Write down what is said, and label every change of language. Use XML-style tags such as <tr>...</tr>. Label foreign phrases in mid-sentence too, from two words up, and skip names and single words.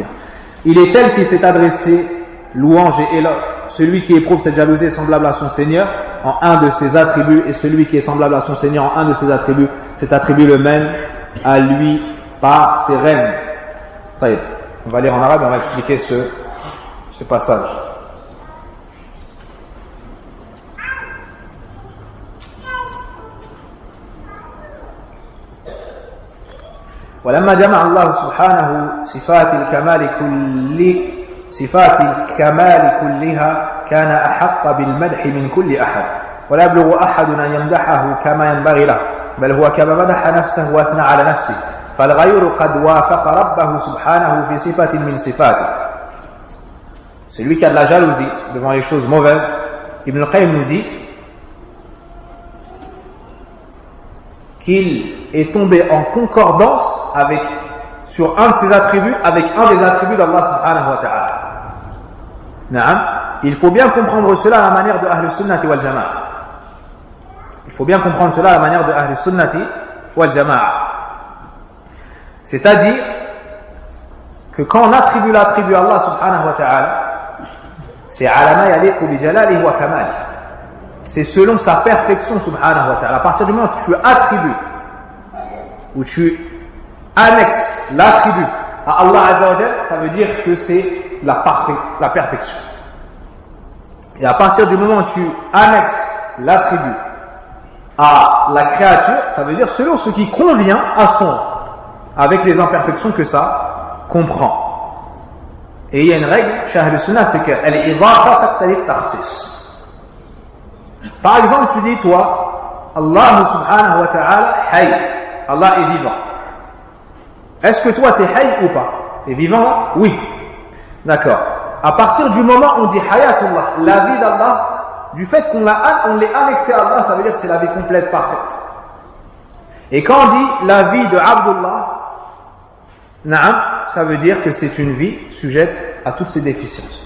<fr>Il est tel qui s'est adressé louange et éloge. Celui qui éprouve cette jalousie est semblable à son Seigneur en un de ses attributs, et celui qui est semblable à son Seigneur en un de ses attributs, cet attribut le mène à lui par ses rênes. On va lire en arabe et on va expliquer ce passage.</fr> <ar>ولما جمع الله سبحانه صفات الكمال كلها كان أحق بالمدح من كل أحد ولا يبلغ أحد أن يمدحه كما ينبغي له بل هو كما مدح نفسه واثنى على نفسه فالغير قد وافق ربه سبحانه في صفة من صفاته.</ar> <fr>Celui qui a de la jalousie devant les choses mauvaises, Ibn al-Qayyim nous dit qu'il est tombé en concordance sur un de ses attributs avec un des attributs d'Allah</fr> <ar>سبحانه وتعالى.</ar> <fr>Naam. Il faut bien comprendre cela à la manière de</fr> <ar>أهل السنة والجماعة.</ar> <fr>Il faut bien comprendre cela à la manière de</fr> <ar>أهل السنة والجماعة.</ar> <fr>C'est-à-dire que quand on attribue l'attribut à Allah</fr> <ar>سبحانه وتعالى,</ar> <fr>c'est</fr> <ar>على ما يليق بجلاله وكماله.</ar> <fr>C'est selon sa perfection</fr> <ar>سبحانه وتعالى.</ar> <fr>À partir du moment où tu attribues ou tu annexes l'attribut à Allah</fr> <ar>عز وجل,</ar> <fr>ça veut dire que c'est la perfection. Et à partir du moment où tu annexes l'attribut à la créature, ça veut dire selon ce qui convient à son rang, avec les imperfections que ça comprend. Et il y a une règle chez</fr> <ar>أهل السنة,</ar> <fr>c'est qu'elle est</fr> <ar>إضافة تقتضي التخصيص.</ar> <fr>Par exemple, tu dis toi, Allah</fr> <ar>سبحانه وتعالى حي,</ar> <fr>Allah est vivant. Est-ce que toi tu es hayy ou pas? Tu es vivant? Oui. D'accord. À partir du moment où on dit hayatullah, la vie d'Allah, du fait qu'on l'ait annexé à Allah, ça veut dire que c'est la vie complète, parfaite. Et quand on dit la vie de Abdullah, na'am, ça veut dire que c'est une vie sujette à toutes ses déficiences.</fr>